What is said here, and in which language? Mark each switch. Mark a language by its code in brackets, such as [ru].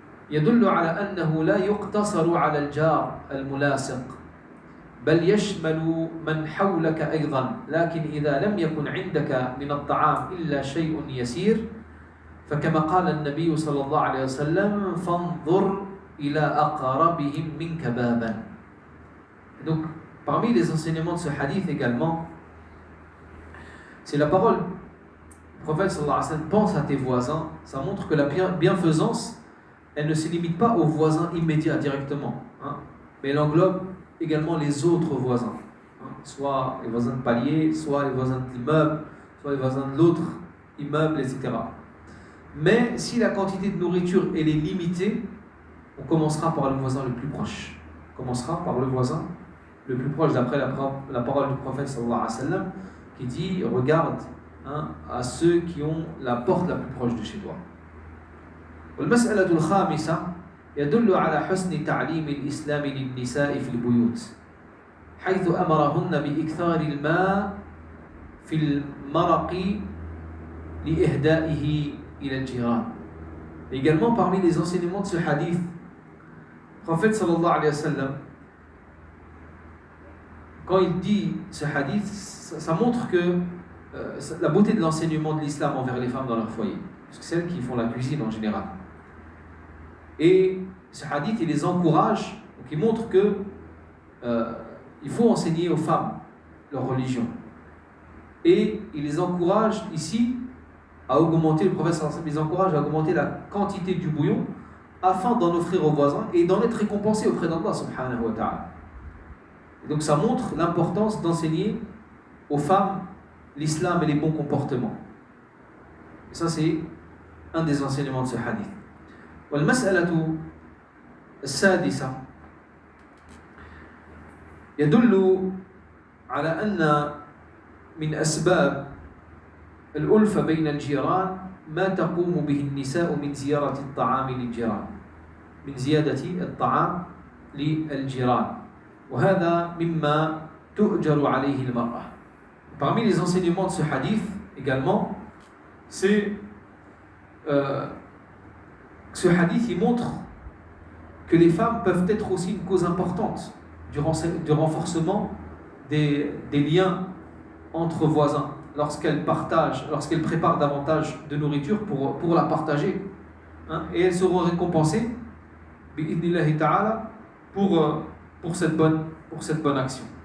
[ar] يدل على أنه لا يقتصر على الجار الملاصق بل يشمل من حولك أيضا لكن إذا لم يكن عندك من الطعام إلا شيء يسير فكما قال النبي صلى الله عليه وسلم فانظر إلى أقربهم منك بابا. [fr] Donc parmi les enseignements de ce hadith également, c'est la parole du prophète sallallahu alayhi wa sallam, pense à tes voisins. Ça montre que la bienfaisance, elle ne se limite pas aux voisins immédiats directement, hein, mais elle englobe également les autres voisins, hein, soit les voisins de palier, soit les voisins de l'immeuble, soit les voisins de l'autre immeuble, etc. Mais si la quantité de nourriture elle est limitée, on commencera par le voisin le plus proche. On commencera par le voisin le plus proche, d'après la parole du prophète sallallahu alayhi wa sallam, qui dit regarde, hein, à ceux qui ont la porte la plus proche de chez toi. [ar] والمسألة الخامسة يدل على حسن تعليم الإسلام للنساء في البيوت حيث أمرهن بإكثار الماء في المرق لإهدائه إلى الجيران. [fr] Également parmi les enseignements de ce hadith, le prophète sallallahu alayhi wa sallam, quand il dit ce hadith, ça montre que la beauté de l'enseignement de l'islam envers les femmes dans leur foyer, parce que celles qui font la cuisine en général. Et ce hadith, il les encourage, donc il montre que il faut enseigner aux femmes leur religion. Et il les encourage ici à augmenter, le prophète sallallahu alayhi wa sallam les encourage à augmenter la quantité du bouillon afin d'en offrir aux voisins et d'en être récompensé auprès d'Allah subhanahu wa ta'ala. Et donc ça montre l'importance d'enseigner aux femmes l'islam et les bons comportements. Et ça c'est un des enseignements de ce hadith. [ar] والمسألة السادسة يدل على أن من أسباب الألفة بين الجيران ما تقوم به النساء من زيارة الطعام للجيران من زيادة الطعام للجيران وهذا مما تؤجر عليه المرأة. [fr] Parmi les enseignements de ce hadith également, c'est ce hadith il montre que les femmes peuvent être aussi une cause importante du renforcement des liens entre voisins lorsqu'elles préparent davantage de nourriture pour la partager, hein, et elles seront récompensées bi'idnillahi ta'ala pour cette bonne action.